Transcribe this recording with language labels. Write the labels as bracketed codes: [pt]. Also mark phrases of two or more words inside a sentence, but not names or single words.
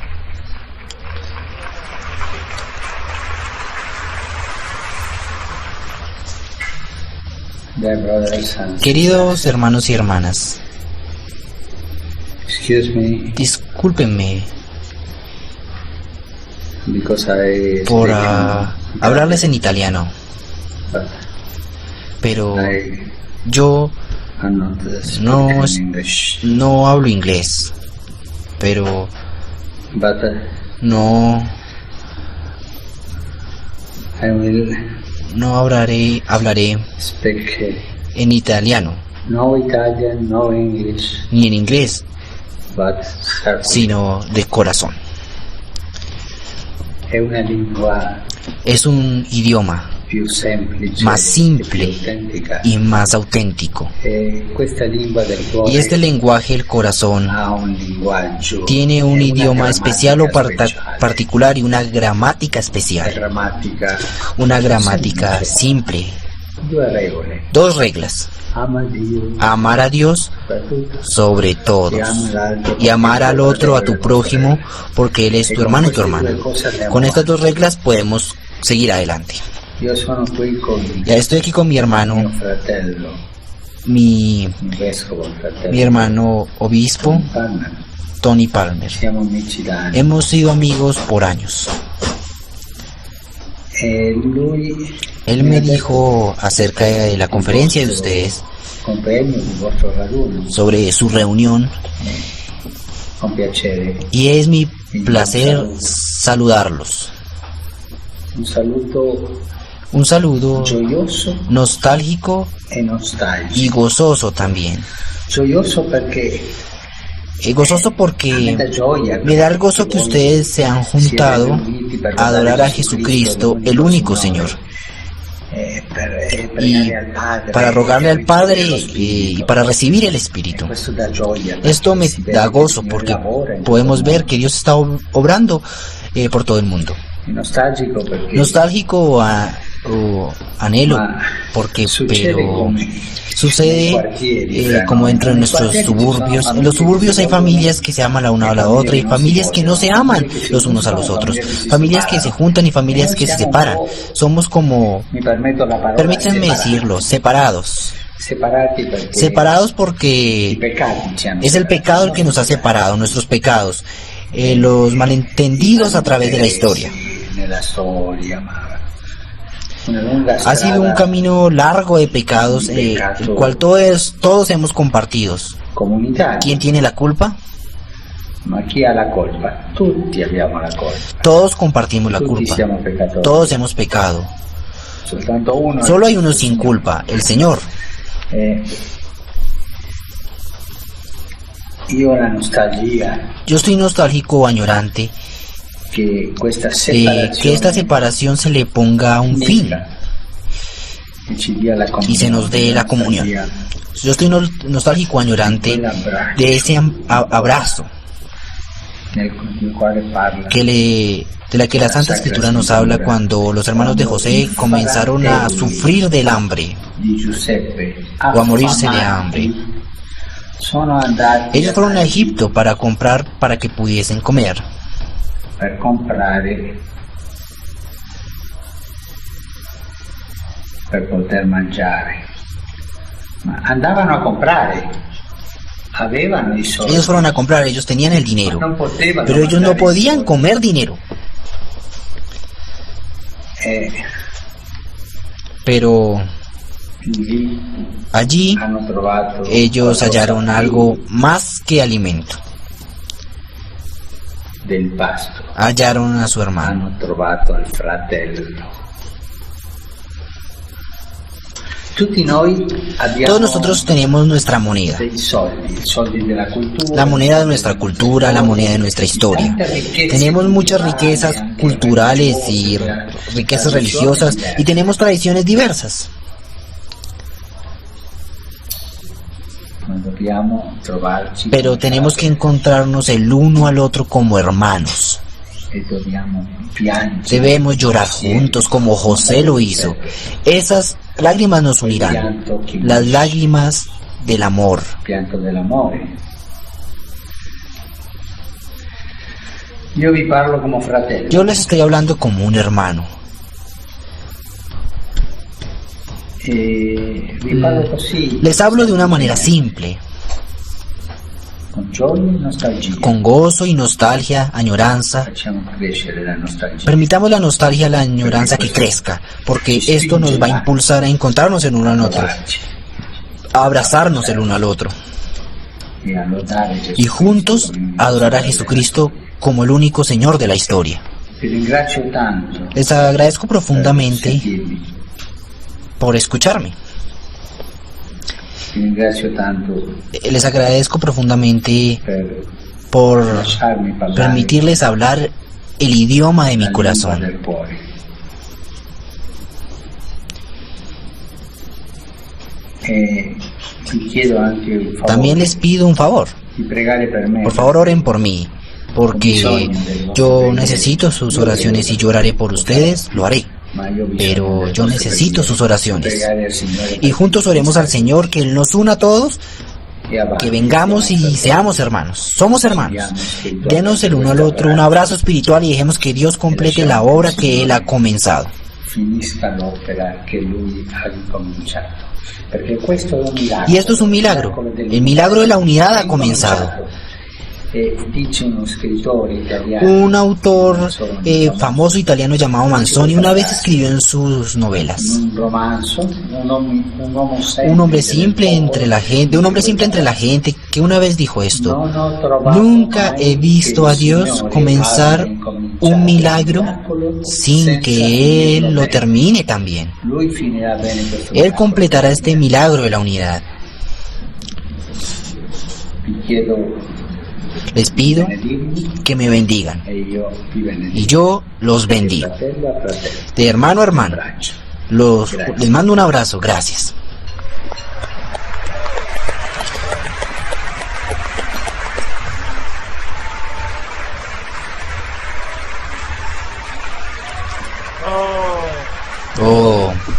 [es] Queridos hermanos y hermanas, discúlpenme por hablarles en italiano, pero yo [en] I'm not No, speaking English, [es] no hablo inglés, pero [en] but no I will [es] hablaré [en] speak [es] en italiano, [en] no Italian, no English, [es] ni en inglés, [en] but certainly [es] sino de corazón. [it] è una lingua [es] Es un idioma [it] più semplice, [es] más [it] e [es] simple [it] più autentica. [es] y más auténtico. [it] Questa lingua del cuore [es] Y este lenguaje, el corazón, [it] ha un linguaggio, [es] tiene un [it] e una [es] idioma especial o [it] grammatica speciale, [es] particular y una gramática especial. [it] grammatica, [es] Una gramática simple. [it] due regole: [es] Dos reglas. [it] ama Dio [es] Amar a Dios [it] soprattutto [es] sobre todos [it] e ama l'altro [es] y amar al otro, a tu [it] fratello. [es] prójimo, porque él es tu hermano y tu hermana. Con estas dos reglas podemos seguir adelante. [it] Io sono qui con [es] Ya estoy aquí con mi [it] mio [es] hermano, [it] fratello, [es] mi [it] un vescovo fratello, hermano obispo, Palmer. [es] Tony Palmer. [it] Siamo amici da anni. [es] Hemos sido amigos por años. [it] E lui [es] Él me dijo acerca de la conferencia de ustedes, [it] compagno del vostro raduno, [es] sobre su reunión, [it] con piacere. [es] y es mi placer saludarlos. [it] Un saluto [es] Un saludo [it] gioioso [es] nostálgico [it] e nostalgico. [es] y gozoso también. [it] Gioioso perché [es] Gozoso porque [it] da gioia [es] me da el gozo que ustedes se han juntado a adorar a Jesucristo, el único Señor, y para rogarle al Padre y para recibir el Espíritu. Esto me da gozo porque podemos ver que Dios está obrando por todo el mundo. [it] nostalgico perché [es] Nostálgico o anhelo, porque pero sucede como dentro de nuestros suburbios. En los suburbios hay familias que se aman la una a la otra y familias que no se aman los unos a los otros, familias que se juntan y familias que se separan. Somos como, [it] mi permetto la parola [es] permítanme [it] separati. [es] decirlo, separados. Separados porque Separados [it] i [es] porque [it] peccati ci hanno [es] es el [it] separato. [es] pecado el que nos ha separado, nuestros pecados, los malentendidos a través de la historia. [it] Nella storia, ma una lunga [es] Ha sido un [it] strada [es] camino largo de pecados, el cual todos hemos compartido. [it] comunitaria. [es] ¿Quién tiene la culpa? [it] Ma chi ha la colpa? Tutti abbiamo la colpa. [es] Todos compartimos la [it] Tutti [es] culpa. [it] siamo peccatori. [es] Todos hemos pecado. [it] Soltanto uno. [es] Solo hay uno sin culpa, el Señor. [it] Io la nostalgia [es] Yo estoy nostálgico o añorante [it] che questa [es] de [it] separazione [es] que esta separación se le ponga un fin [it] e ci dia la [es] y se nos dé la comunión. Yo estoy nostálgico, añorante de ese abrazo [it] nel quale parla [es] de la que la Santa Escritura nos habla cuando los hermanos de José comenzaron a sufrir del hambre [it] di Giuseppe [es] o a morirse de hambre. [it] sono andati [es] Ellos fueron a Egipto para comprar para que pudiesen comer. [it] per comprare per poter mangiare, ma andavano a comprare, avevano i soldi, [es] Ellos fueron a comprar, ellos tenían el dinero, [it] non potevano [es] pero ellos no [it] mangiare i [es] podían [it] soldi. [es] comer dinero. Pero [it] Lì [es] allí [it] hanno trovato [es] ellos [it] qualcosa [es] hallaron [it] più [es] algo más que alimento. [it] del pasto, [es] Hallaron a su hermano. [it] hanno trovato il fratello. Tutti noi abbiamo [es] Todos nosotros tenemos nuestra moneda, [it] dei soldi, i soldi della cultura, [es] la moneda de nuestra cultura, la moneda de nuestra historia. Tenemos muchas riquezas culturales y riquezas religiosas y tenemos tradiciones diversas. [it] ma dobbiamo trovarci [es] Pero tenemos que encontrarnos el uno al otro como hermanos. [it] e dobbiamo piangere. [es] Debemos llorar juntos como José lo hizo. Esas lágrimas nos unirán, las lágrimas del amor. [it] Pianto dell'amore. Io vi parlo come fratello. [es] Yo les estoy hablando como un hermano. [it] E vi parlo così, [es] Les hablo de una manera simple, [it] con gioia e nostalgia. [es] con gozo y nostalgia, añoranza. [it] Facciamo crescere la nostalgia. [es] Permitamos la nostalgia, la añoranza que crezca, porque esto nos va a impulsar a encontrarnos en uno al otro, a abrazarnos el uno al otro [it] e a lodare Gesù [es] y juntos [it] Cristo come [es] adorar a [it] Signore. [es] Jesucristo como el único Señor de la historia. [it] Ti ringrazio tanto [es] Les agradezco [it] per [es] profundamente [it] sentirmi. [es] por escucharme. [it] Ti ringrazio tanto [es] Les agradezco profundamente [it] per [es] por [it] lasciarmi parlare [es] permitirles hablar el idioma de mi [it] la lingua [es] corazón. [it] del cuore. E ti chiedo anche il favore [es] También les pido un favor. [it] di pregare per me. [es] Por favor, oren por mí, porque yo necesito sus oraciones y yo oraré por ustedes, lo haré. [it] Ma io ho bisogno [es] Pero [it] delle [es] yo [it] vostre [es] necesito [it] preghiere. [es] sus oraciones. [it] Pregare al Signore [es] Y juntos oremos al Señor, que Él nos una a todos, [it] e avanti. [es] que vengamos y seamos hermanos. Somos hermanos. Denos el uno al otro un abrazo espiritual y dejemos que Dios complete la obra que Él ha comenzado. [it] Finisca l'opera che Lui ha ricominciato. Perché questo è un milagro. [es] Y esto es un milagro. El milagro de la unidad ha comenzado. [it] E dice uno scrittore italiano, [es] Un autor famoso italiano llamado Manzoni una vez escribió en sus novelas: [it] un romanzo, [es] un hombre simple entre la gente, que una vez dijo esto: [it] Non ho trovato [es] nunca [it] mai [es] he visto a [it] che il [es] Dios [it] Signore [es] comenzar [it] abbia incominciato [es] un milagro [it] miracolo [es] sin [it] senza [es] que [it] finirlo [es] Él lo [it] bene. [es] termine también. [it] Lui finirà bene questo [es] Él [it] miracolo. [es] completará este milagro de la unidad. [it] Vi chiedo [es] Les pido [it] di benedirmi [es] que me bendigan [it] e io vi [es] y [it] benedico. [es] yo los bendigo. [it] Fratello a fratello. [es] De hermano a hermano, [it] Abbraccio. [es] les mando un abrazo. Gracias. Oh,